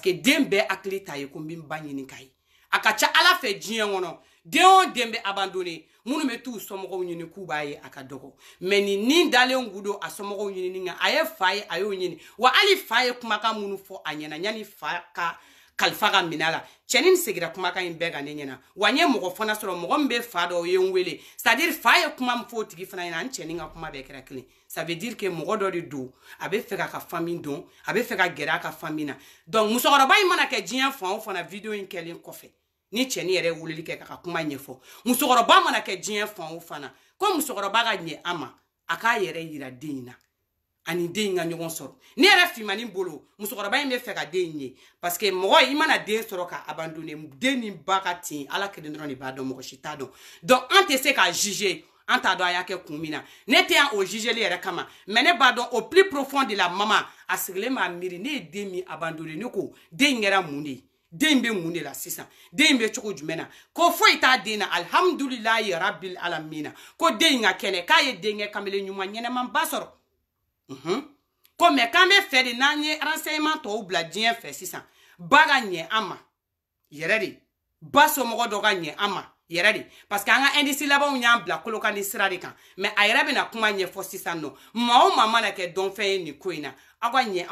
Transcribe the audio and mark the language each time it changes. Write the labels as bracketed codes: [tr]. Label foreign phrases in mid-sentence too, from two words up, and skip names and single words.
[bm] que den bɛɛ hakili t'a ye ko n bɛ n ba ɲini k'a ye a ka ca ala fɛ diɲɛ kɔnɔ den o den bɛ abandonné minnu bɛ t'u somɔgɔw ɲini k'u b'a ye a ka dɔgɔ mais ni dalen gudo a somɔgɔw ɲini kan a ye fa ye a y'o ɲini wa hali fa ye kumakan minnu fɔ a ɲɛna yanni fa ka kalifa ka minɛ la cɛnin segira kumakan in bɛɛ ka ne ɲɛna wa n ye mɔgɔ fana sɔrɔ mɔgɔ min bɛ fa dɔ ye n wele [fr] c'est à dire [bm] fa ye kuma min fɔ o tigi fana ɲɛna n cɛnin ka kuma bɛɛ kɛra kelen [fr] ça veut dire que [bm] mɔgɔ dɔ de don a bɛ fɛ k'a ka famille dɔn a bɛ fɛ ka gɛrɛ a ka famille na donc musokɔrɔba in mana kɛ diɲɛ fan o fan na video in kɛlen kɔfɛ ni cɛnin yɛrɛ wulili kɛ ka kuma ɲɛfɔ musokɔrɔba mana kɛ diɲɛ fan o fan na ko musokɔrɔba ka ɲɛ a ma a k'a yɛrɛ yira den in na ani den in ka ɲɔgɔn sɔrɔ ne yɛrɛ fimanin bolo musokɔrɔba in bɛ fɛ ka den in ye [fr] parce que [bm] mɔgɔ i mana den sɔrɔ ka abandonner den ni ba ka tin ala kelen dɔrɔn de b'a dɔn mɔgɔ si t'a dɔn donc an tɛ se k'a juger an t'a dɔn a y'a kɛ kun min na ne tɛ yan o jugeli yɛrɛ kama mais ne b'a dɔn [fr] au plus profond de la maman [bm] a sigilen b'a miiri ne ye den min abandonner ne ko den in kɛra mun de ye den bɛ mun de la sisan den bɛ cogo jumɛn na ko foyi t'a den na [ar] الحمد لله رب العالمين [bm] ko den in ka kɛnɛ k'a ye denkɛ kamalen ɲuman ɲɛnɛman ba sɔrɔ ko mais k'an bɛ fɛ de n'an ye renseignement tɔw bila diɲɛ fɛ sisan ba ka ɲɛ an ma yɛrɛ de ba somɔgɔ dɔ ka ɲɛ an ma yɛrɛ de parce que an ka indice labanw y'an bila kolokan ni sira de kan mais a yɛrɛ bɛna kuma ɲɛfɔ sisan nɔ maa o maa mana kɛ dɔnfɛn ye nin ko in na aw ka ɲɛ